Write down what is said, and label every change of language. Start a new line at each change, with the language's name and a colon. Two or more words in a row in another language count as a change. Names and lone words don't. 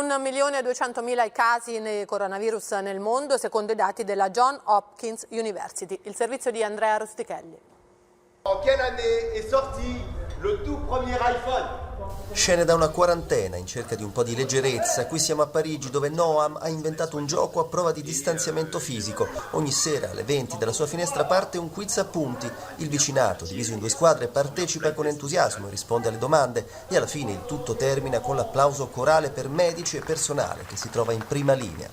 Italian: 1.200.000 i casi di coronavirus nel mondo, secondo i dati della Johns Hopkins University. Il servizio di Andrea Rustichelli.
French: En quelle année est sorti le tout premier iPhone?
Italian: Scene da una quarantena in cerca di un po' di leggerezza. Qui siamo a Parigi, dove Noam ha inventato un gioco a prova di distanziamento fisico. Ogni sera alle 20 dalla sua finestra parte un quiz a punti. Il vicinato, diviso in due squadre, partecipa con entusiasmo e risponde alle domande e alla fine il tutto termina con l'applauso corale per medici e personale che si trova in prima linea.